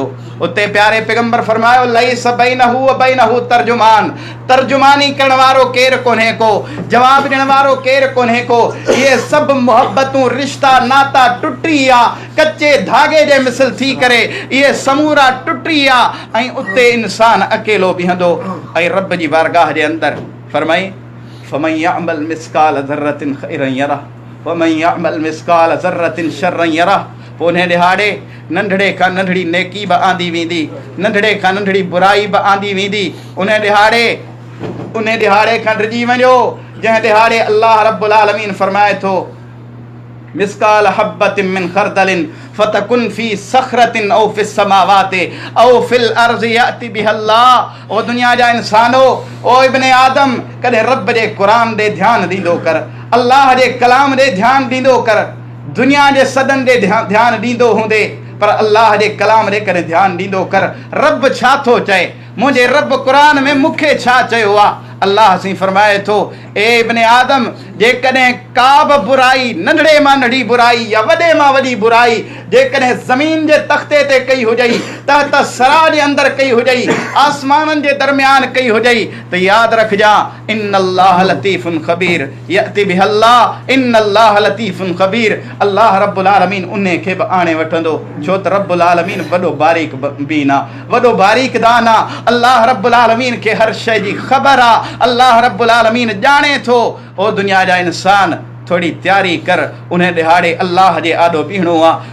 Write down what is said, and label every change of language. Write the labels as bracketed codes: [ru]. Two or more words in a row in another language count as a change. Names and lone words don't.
[sd] उते प्यारे पैगंबर फरमायो, [ar] ليس بينه وبينه ترجمان, [sd] तर्जुमानी करण वारो केरु कोन्हे को, जवाब ॾियण वारो केरु कोन्हे को। इहे सभु मोहब्बतूं, रिश्ता, नाता टुटी विया, कचे धागे जे मिसल थी करे इहे समूरा टुटी विया, ऐं उते इंसान अकेलो बीहंदो ऐं रब जी बारगाह जे अंदरि फरमाई, [ar] فمن يعمل مثقال ذرة خيرا يره ومن يعمل مثقال ذرة شرا يره. [sd] पोइ उन ॾिहाड़े नंढड़े खां नंढड़ी नेकी बि आंदी वेंदी, नंढड़े खां नंढड़ी बुराई बि आंदी वेंदी। उन ॾिहाड़े उन दिहाड़े खां डिॼी वञो जंहिं दिहाड़े [ar] الله رب العالمين [sd] फरमाए थो [ar] مثقال حبة من خردل فتكن في صخرة أو في السماوات أو في الأرض يأت بها الله. [sd] ओ दुनिया जा इंसानो, ओ [ar] ابن آدم, [sd] कॾहिं रब जे क़ुरान ॾे ध्यानु ॾींदो कर, अल्लाह जे कलाम ॾे ध्यानु ॾींदो कर। दुनिया जे सदन ॾे ध्यानु ॾींदो हूंदे पर अल्लाह जे कलाम ॾे कॾहिं ध्यानु ॾींदो कर। रब छा थो चए, मुंहिंजे रब क़ुरान में मूंखे छा चयो आहे। अल्लाह सी फरमाए थो, ए [ar] ابن آدم, [sd] जेकॾहिं का बि बुराई, नंढड़े मां नंढी बुराई या वॾे मां वॾी बुराई जेकॾहिं ज़मीन जे तख़्ते ते कई हुजई, तहत सरा जे अंदरि कई हुजई, आसमाननि जे दरमियान कई हुजई, त यादि रखजां [ar] إن الله لطيف خبير يأت بها الله، إن الله لطيف خبير. الله رب العالمين [sd] उन खे बि आणे वठंदो, छो त [ar] رب العالمين [sd] वॾो बारीक बीन आहे, वॾो बारीक दान आहे। [ar] الله رب العالمين [sd] खे हर शइ जी ख़बर आहे। [ar] الله رب العالمين [sd] ॼाणे थो। ओ दुनिया जा इंसान, थोड़ी तैयारी कर, उन्हें दिहाड़े अल्लाह जे आॾो बीहणो आहे।